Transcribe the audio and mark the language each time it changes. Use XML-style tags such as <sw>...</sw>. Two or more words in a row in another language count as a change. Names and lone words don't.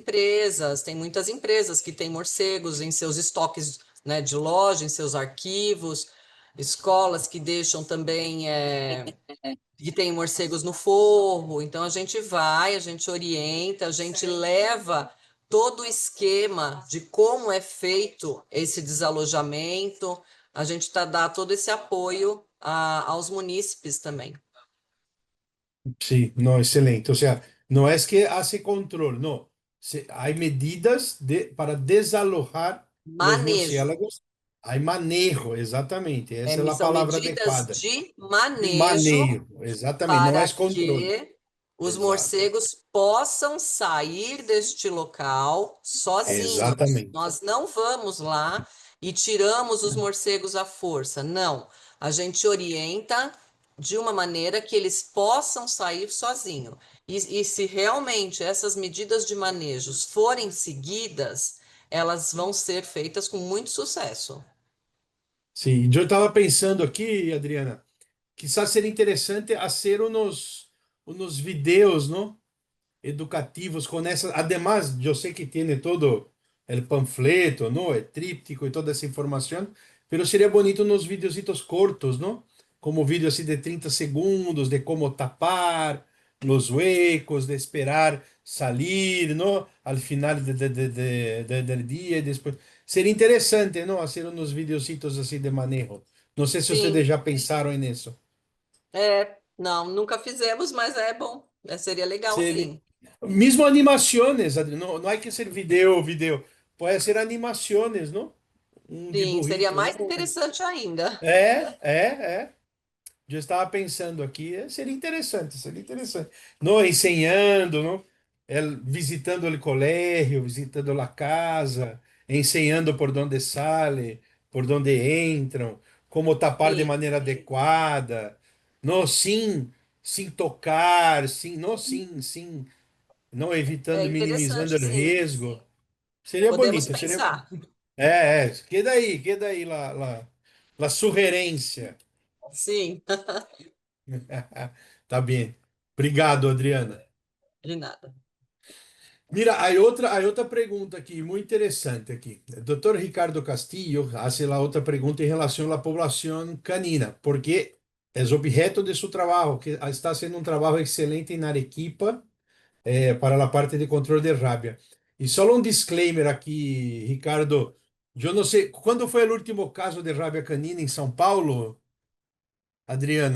<pt>empresas, tem muitas empresas que têm morcegos em seus estoques, né, de loja, em seus arquivos, escolas que deixam também, que tem morcegos no forro. Então a gente vai, a gente orienta, a gente leva todo o esquema de como é feito esse desalojamento, a gente está dando todo esse apoio aos munícipes também.</pt> <es>Sí, no, excelente. O sea, no es que hace control, no. Hay medidas para desalojar los Manejo. murciélagos. Hay manejo, exactamente. Esa es la</es> <pt>São</pt> <es>palabra</es> <pt>medidas</pt> <es>adecuada.</es> <pt>de</pt> <es>De manejo</es> <pt>manejo, exatamente. Não é para controle. que os Exato. morcegos possam sair deste local sozinhos. Exatamente. Nós não vamos lá e tiramos os morcegos à força. Não. A gente orienta de uma maneira que eles possam sair sozinhos. E se realmente essas medidas de manejos forem seguidas, elas vão ser feitas com muito sucesso. Sim, eu estava pensando aqui, Adriana, quizás seria interessante fazer uns vídeos, não?</pt> <es>Educativos con esas. Además, yo sé que tiene todo el panfleto, ¿no? El tríptico y toda esa información, pero sería bonito unos videocitos cortos, ¿no? Como vídeo así de 30 segundos de cómo tapar los huecos, de esperar salir, ¿no? Al final del día y después. Sería interesante, ¿no? Hacer unos videocitos así de manejo. No sé si ustedes</es> <pt>Sim,</pt> <es>ya pensaron en eso.</es> <pt>não, nunca fizemos, mas é bom. Seria legal, Seria... sim.</pt> <es>Mismo animaciones, Adri, no, no hay que ser video, puede ser animaciones, ¿no? Un</es> <pt>Sim, seria</pt> <es>dibujito, ¿no?</es> <pt>mais interessante ainda. É. Eu estava pensando aqui, seria interessante.</pt> <es>No, enseñando, ¿no?</es> <pt>Visitando o colégio, visitando a casa,</pt> <es>enseñando por donde sale, por donde entram, como tapar de</es> <pt>Sim, maneira adequada,</pt> <es>no, sin tocar, sin, não</es> <pt>é evitando, minimizando interessante, o sim. risco. Seria Podemos bonito, seria. pensar.</pt> <es>Queda aí la sugerência.</es> <pt>Sim, Tá bem. Obrigado, Adriana. de nada. Mira, há outra pergunta aqui, muito interessante aqui. O Dr. Ricardo Castillo</pt> <es>hace la</es> <pt>outra pergunta em relação à população canina, porque é objeto de seu trabalho, que está sendo um trabalho excelente em Arequipa, para a parte de controle de rabia. E só um disclaimer aqui, Ricardo. Eu não sei, quando foi o último caso de rabia canina em São Paulo, Adriana?</pt>